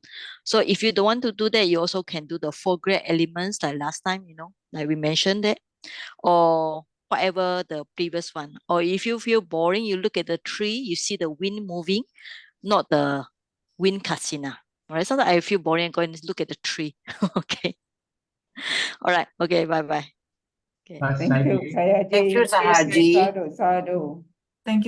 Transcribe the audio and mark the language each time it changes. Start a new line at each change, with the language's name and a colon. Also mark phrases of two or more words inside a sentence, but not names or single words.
English: So if you don't want to do that, you also can do the 4 great elements like last time, like we mentioned that, or whatever the previous one. Or if you feel boring, you look at the tree, you see the wind moving, not the wind kasina. All right. Sometimes I feel boring and go and look at the tree. Okay. All right. Okay. Bye-bye. Okay. Thank you, Sayaji. Thank you, Sahaji.
Pali: Sadhu, sadhu.
English: Thank you.